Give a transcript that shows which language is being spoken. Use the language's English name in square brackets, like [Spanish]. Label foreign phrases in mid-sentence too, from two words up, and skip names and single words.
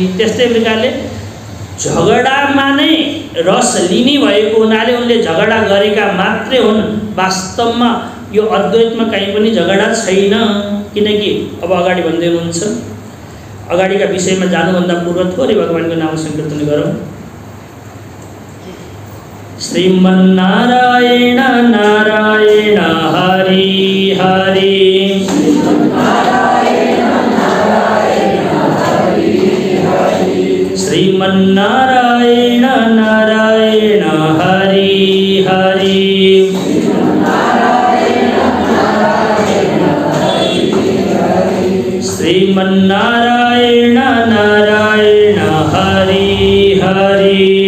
[Nepali] त्यस्तै प्रकारले झगडामा नै रस लिने भएको हुनाले उनले झगडा गरेका मात्रै हुन्। वास्तवमा यो अद्वैतमा कहीँ पनि झगडा छैन। किनकि अब अगाडि भन्दै हुनुहुन्छ, अगाडिका विषयमा जानुभन्दा पूर्व थोरै भगवानको नाम संकीर्तन गरौँ। [Sanskrit] श्रीमन्नारायण नारायण हरि हरि, श्रीमन्नारायण नारायण हरि हरि, श्रीमन्नारायण नारायण हरि हरि,